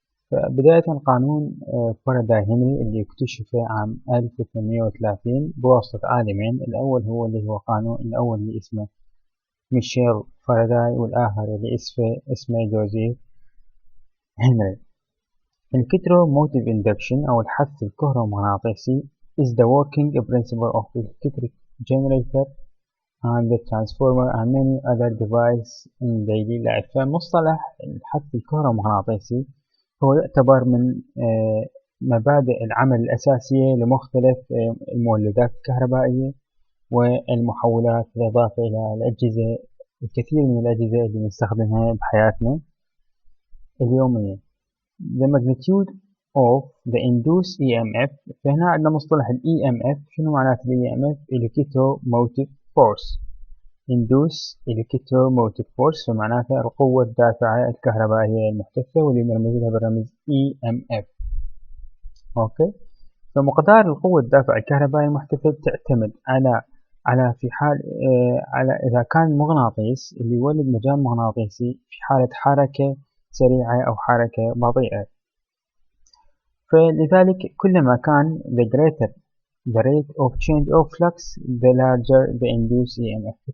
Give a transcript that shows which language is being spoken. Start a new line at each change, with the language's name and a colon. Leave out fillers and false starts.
Arabic: فبداية قانون فاراداي هنري اللي اكتشفه عام 1830 بواسطة عالمين. الأول هو اللي اسمه ميشيل فاراداي، والآخر اللي اسمه جوزيف هنري.
English: electromotive induction
Arabic: أو الحث الكهرومغناطيسي
English: is the working principle of electric generator and the transformer and many other devices in daily life.
Arabic: فمصطلح الحث الكهرومغناطيسي هو يعتبر من مبادئ العمل الأساسية لمختلف المولدات الكهربائية والمحولات، بالإضافة إلى الكثير من الأجهزة اللي نستخدمها بحياتنا اليومية.
English: The magnitude of the induced EMF.
Arabic: فهنا عندنا مصطلح ال EMF. شنو معناته ال EMF؟
English: electromotive force. Induced electromotive force
Arabic: فمعناته القوة الدافعة الكهربائية المحتثة، واللي نرمز لها بالرمز EMF. اوكي. فمقدار القوة الدافعة الكهربائية المحتثة تعتمد على في حال على إذا كان المغناطيس اللي يولد مجال مغناطيسي في حالة حركة سريعة أو حركة بطيئة. فلذلك كلما كان
English: the greater the rate of change of flux the larger the induced EMF.